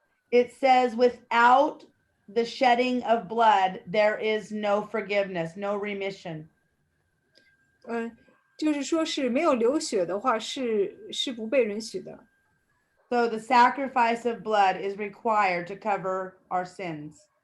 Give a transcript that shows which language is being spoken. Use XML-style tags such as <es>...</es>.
<en>it says, without the shedding of blood, there is no forgiveness, no remission.</en> <zh>就是说是没有流血的话是不被允许的。</zh> <en>So the sacrifice of blood is required to cover our sins.</en>